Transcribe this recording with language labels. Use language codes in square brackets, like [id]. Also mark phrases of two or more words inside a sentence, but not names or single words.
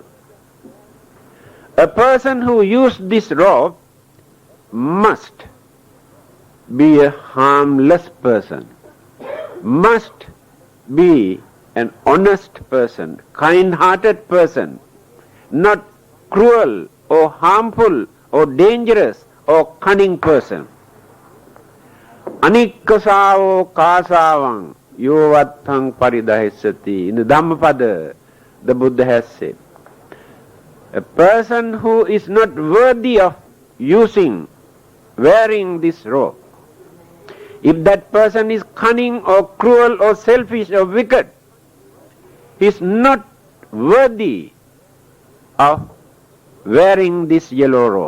[en] A person who uses this robe must be a harmless person, must be an honest person, kind-hearted person, not cruel or harmful or dangerous or cunning person. [pi] Anikkasavo kasavang yovattang paridahissati. [en] In the Dhammapada, the Buddha has said, a person who is not worthy of wearing this robe, if that person is cunning or cruel or selfish or wicked, he is not worthy of wearing this yellow robe.